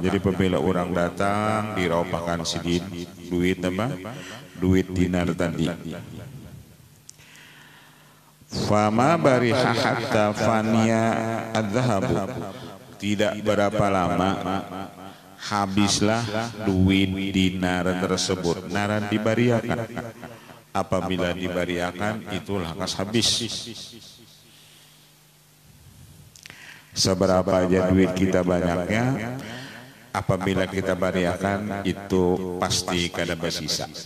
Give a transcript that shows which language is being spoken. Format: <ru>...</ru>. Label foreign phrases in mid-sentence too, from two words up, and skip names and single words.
<bjn>Jadi apabila orang datang diropahkan Sidin duit apa? Duit dinar tadi.</bjn> <ar>فما برح حتى فني الذهب.</ar> <id>Tidak berapa lama habislah duit dinar tersebut.</id> <bjn>Naran dibariakan. Apabila dibariakan itulah kas habis. Seberapa aja duit kita banyaknya, apabila kita bariakan itu pasti kada bersisa.</bjn>